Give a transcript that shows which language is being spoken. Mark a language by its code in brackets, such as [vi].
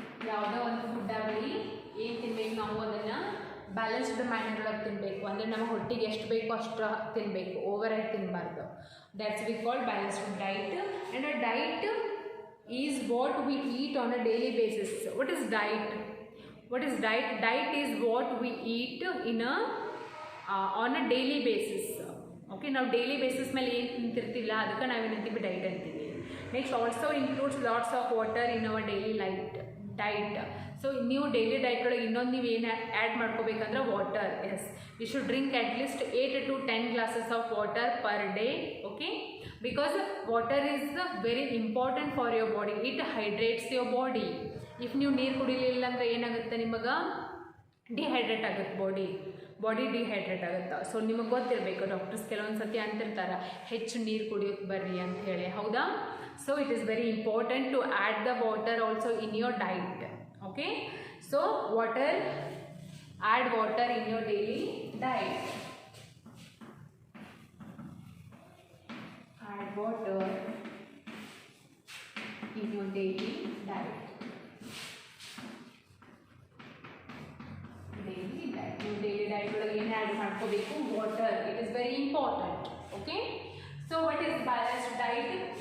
[kn] ಯಾವುದೋ ಒಂದು ಫುಡ್ ಆಗಲಿ ಏನು ತಿನ್ನಬೇಕು, ನಾವು ಅದನ್ನು ಬ್ಯಾಲೆನ್ಸ್ಡ್ ಮ್ಯಾನರ್ ಒಳಗೆ ತಿನ್ನಬೇಕು. ಅಂದರೆ ನಮ್ಮ ಹೊಟ್ಟೆಗೆ ಎಷ್ಟು ಬೇಕೋ ಅಷ್ಟು ತಿನ್ನಬೇಕು, ಓವರಾಗಿ ತಿನ್ನಬಾರ್ದು. [en] That's we call balanced diet. And a diet is what we eat on a daily basis. What is diet? What is diet? Diet is what we eat in a on a daily basis. [kn] Okay, ನಾವು daily basis ಮೇಲೆ ಏನು ತಿಂತಿರ್ತಿಲ್ಲ ಅದಕ್ಕೆ ನಾವೇನಂತೀವಿ? ಡೈಟ್ ಅಂತೀವಿ. [en] Next, also includes lots of water in our daily diet. [kn] So ನೀವು daily ಡೈಟ್ ಒಳಗೆ ಇನ್ನೊಂದು ನೀವು ಏನು add ಮಾಡ್ಕೋಬೇಕಂದ್ರೆ water. [en] Yes, you should drink at least 8 to 10 glasses of water per day. Okay, because water is very important for your body. It hydrates your body. [kn] If ನೀವು ನೀರು ಕುಡಿಲಿಲ್ಲ ಅಂದರೆ ಏನಾಗುತ್ತೆ? ನಿಮಗೆ ಡಿಹೈಡ್ರೇಟ್ ಆಗುತ್ತೆ ಬಾಡಿ. ಬಾಡಿ ಡಿಹೈಡ್ರೇಟ್ ಆಗುತ್ತೆ. So ನಿಮಗೆ ಗೊತ್ತಿರಬೇಕು, doctors ಕೆಲವೊಂದು ಸತಿ ಅಂತಿರ್ತಾರೆ ಹೆಚ್ಚು ನೀರು ಕುಡಿಯೋಕೆ ಬರ್ರಿ ಅಂತ ಹೇಳಿ, ಹೌದಾ? [en] So it is very important to add the water also in your diet. Okay, so water, add water in your daily diet. Add water in your daily diet. Daily diet. Your daily diet again add ಮಾಡ್ಕೋಬೇಕು water. It is very important. Okay. So what is balanced diet?